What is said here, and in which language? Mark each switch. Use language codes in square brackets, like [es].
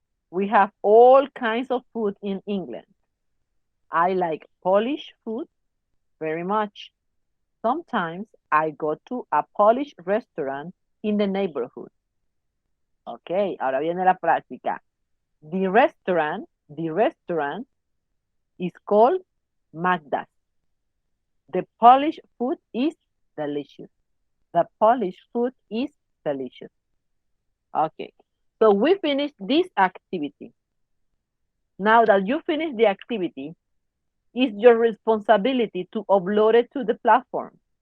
[en] We have all kinds of food in England. I like Polish food very much. Sometimes I go to a Polish restaurant in the neighborhood. [es] Ok, ahora viene la práctica. [en] The restaurant is called Magda's. The Polish food is delicious. The Polish food is delicious. Okay, so we finished this activity. Now that you finished the activity, it's your responsibility to upload it to the platform.